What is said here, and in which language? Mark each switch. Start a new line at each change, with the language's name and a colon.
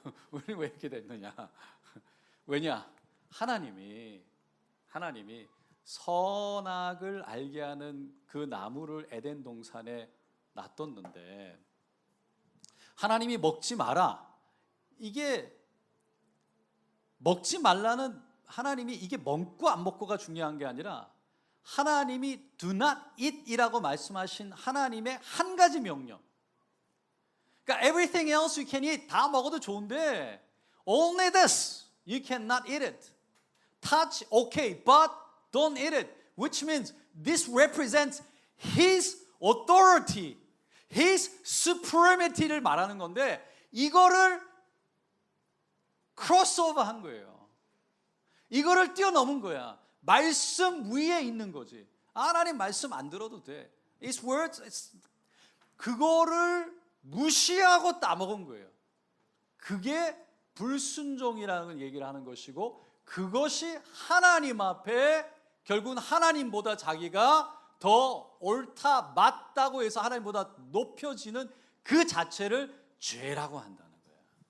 Korean: 우리는 왜 이렇게 됐느냐? 왜냐? 하나님이 선악을 알게 하는 그 나무를 에덴 동산에 놔뒀는데 하나님이 먹지 마라. 이게 먹지 말라는 하나님이 이게 먹고 안 먹고가 중요한 게 아니라 하나님이
English: do not eat
Korean: 이라고 말씀하신 하나님의 한 가지 명령. 그러니까
English: everything else you can eat,
Korean: 다 먹어도 좋은데
English: only this you cannot eat it. Touch okay, but don't eat it. Which means this represents His authority, His supremacy를
Korean: 말하는 건데 이거를 crossover 한 거예요. 이거를 뛰어넘은 거야. 말씀 위에 있는 거지. 하나님 말씀 안 들어도 돼.
English: His words,
Korean: 그거를 무시하고 따먹은 거예요. 그게 불순종이라는 얘기를 하는 것이고 그것이 하나님 앞에 결국은 하나님보다 자기가 더 옳다 맞다고 해서 하나님보다 높여지는 그 자체를 죄라고 한다는 거예요.